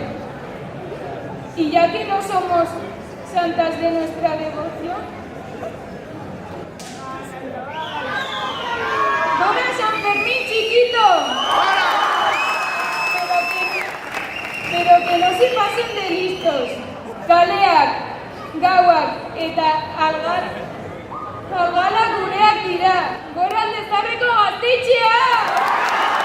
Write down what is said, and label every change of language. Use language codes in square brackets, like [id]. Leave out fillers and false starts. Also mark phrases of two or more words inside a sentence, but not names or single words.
[es] Y ya que no somos santas de nuestra devoción, ¡Dora San Fermín, chiquito! Pero que no se pasen de listos. [eu] Kaleak, gauak eta algala gureak dira. Gora Aldezarreko gaztetxea!